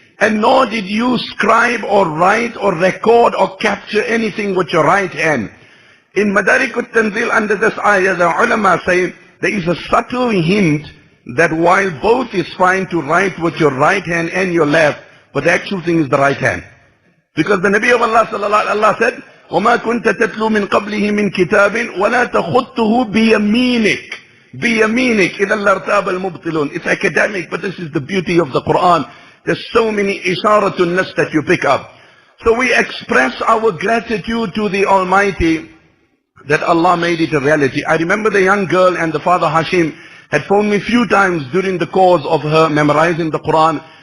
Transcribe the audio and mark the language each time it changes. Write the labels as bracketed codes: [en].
[en] And nor did you scribe or write or record or capture anything with your right hand. In Madarik al-Tanzil, under this ayah, the ulama say there is a subtle hint that while both is fine to write with your right hand and your left, but the actual thing is the right hand. Because the Nabi of Allah sallallahu alaihi wasallam said, [ar] وَمَا كُنْتَ تَتْلُو مِنْ قَبْلِهِ مِنْ كِتَابٍ وَلَا تَخُطُّهُ بِيَمِينِكَ. بِيَمِينِكَ إِذَا الْأَرْتَابَ الْمُبْطِلُونَ. [en] It's academic, but this is the beauty of the Quran. There's so many isharatun nas that you pick up. So we express our gratitude to the Almighty that Allah made it a reality. I remember the young girl and the father Hashim had phoned me a few times during the course of her memorizing the Quran.